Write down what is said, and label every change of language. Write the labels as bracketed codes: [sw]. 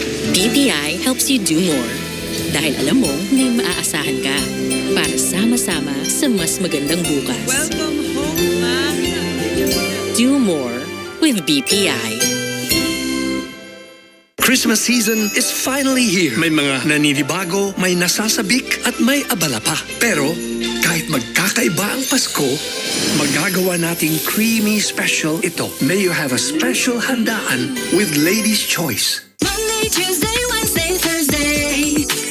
[en] BPI helps you do more. [tl] Dahil alam mo, may maaasahan ka. Para sama-sama sa mas magandang bukas. [en] Welcome home, Ma'am. Do more with BPI. Christmas season is finally here. [tl] May mga naninibago, may nasasabik at may abala pa. Pero kahit magkakaiba ang Pasko, magagawa nating [en] creamy special [tl] ito. [en] May you have a special handaan with Lady's Choice. Monday, Tuesday, Wednesday, Thursday.